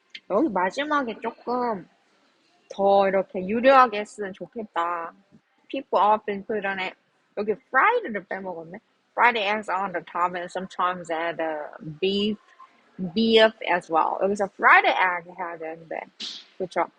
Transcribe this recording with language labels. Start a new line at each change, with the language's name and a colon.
Korean: 여기 마지막에 조금 더 이렇게 유려하게 했으면 좋겠다.
English: People often put on it.
Korean: 여기 fried를 빼먹었네.
English: Fried eggs on the top and sometimes add beef as well.
Korean: 여기서 fried egg 해야 되는데, 그렇죠?